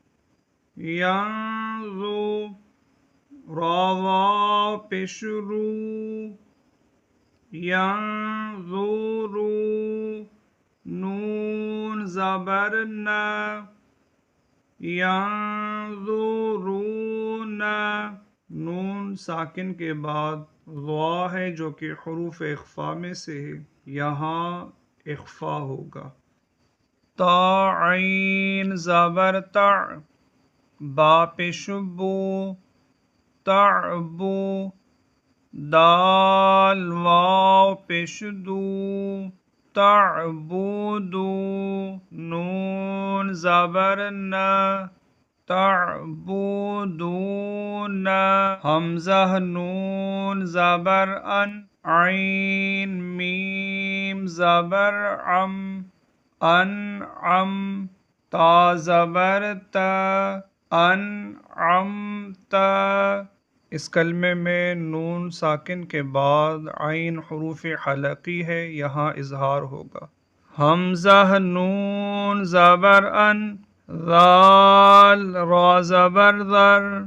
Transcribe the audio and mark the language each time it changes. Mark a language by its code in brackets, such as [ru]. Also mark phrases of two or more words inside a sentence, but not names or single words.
[ur] ینذو، را واو پیش رو، ینظرو، نون زبر ینظرون، نون ساکن کے بعد ضا ہے جو کہ حروف اخفا میں سے ہے، یہاں اخفا ہوگا۔ تا عین زبر تع، با پیش بو، تعبو، دال واو پیش دو، تعبدو، نون زبر تعبدون، حمزہ نون زبر ان، عین میم زبر عم، انعم، تا زبر تا، انعمت۔ اس کلمے میں نون ساکن کے بعد عین حروف حلقی ہے، یہاں اظہار ہوگا۔ حمزہ نون زبر ان، ذال را زبر ذر،